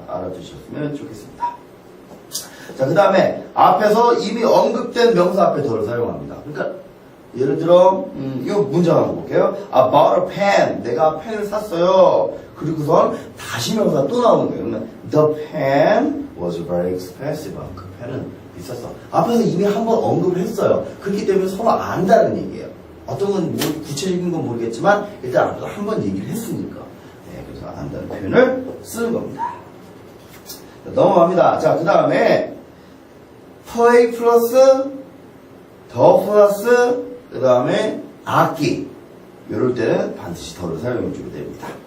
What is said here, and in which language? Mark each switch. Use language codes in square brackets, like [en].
[ko] 알아두셨으면 좋겠습니다. 자, 그 다음에 앞에서 이미 언급된 명사 앞에 덜 사용합니다. 그러니까 예를 들어 이거 문장 한번 볼게요. [en] I bought a pen. [ko] 내가 펜을 샀어요. 그리고선 다시 명사 또 나오는 거예요. 그러면 [en] the pen was very expensive. [ko] 그 펜은 비쌌어. 앞에서 이미 한번 언급을 했어요. 그렇기 때문에 서로 안다는 얘기예요. 어떤 건 구체적인 건 모르겠지만 일단 앞에서 한번 얘기를 했으니까. 네, 그래서 안다는 표현을 쓰는 겁니다. 자, 넘어갑니다. 자, 그 다음에 play 플러스 더 플러스 그 다음에 악기 이럴 때는 반드시 더를 사용해 주게 됩니다.